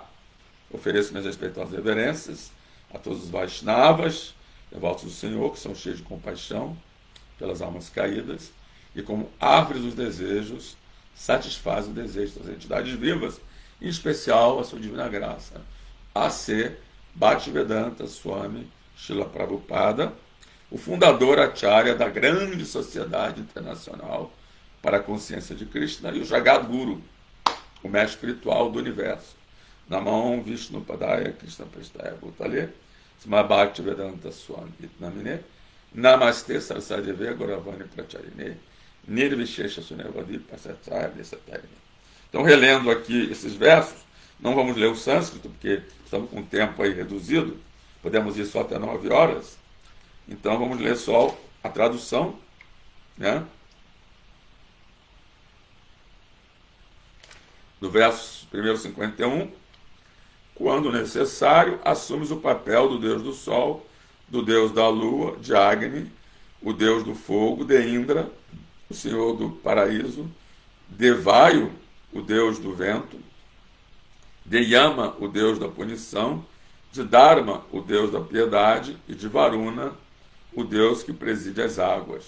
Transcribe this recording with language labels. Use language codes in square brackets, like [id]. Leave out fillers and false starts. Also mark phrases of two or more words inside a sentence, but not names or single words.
[pt] Ofereço minhas respeitosas reverências a todos os Vaishnavas, devotos do Senhor, que são cheios de compaixão pelas almas caídas, e como árvores dos desejos, satisfazem o desejo das entidades vivas, em especial a sua divina graça, A.C. Bhaktivedanta Swami Srila Prabhupada, o fundador acharya da grande sociedade internacional para a consciência de Krishna, e o Jagat Guru, o mestre espiritual do universo. [sa] नमो विष्णुपादाय कृष्णप्रेष्ठाय भूतले श्रीमते भक्तिवेदान्त स्वामिन् इति नामिने नमस्ते सारस्वते गौरवाणीप्रचारिणे निर्विशेषशून्यवादिपाश्चात्यदेशतारिणे. [pt] Então, relendo aqui esses versos, não vamos ler o sânscrito, porque estamos com o tempo aí reduzido, podemos ir só até 9 horas, então vamos ler só a tradução, né? Do verso 1º 51, quando necessário, assumes o papel do Deus do Sol, do Deus da Lua, de Agni, o Deus do Fogo, de Indra, o Senhor do Paraíso, de Vayu, o Deus do Vento, de Yama, o Deus da Punição, de Dharma, o Deus da Piedade, e de Varuna, o Deus que preside as águas.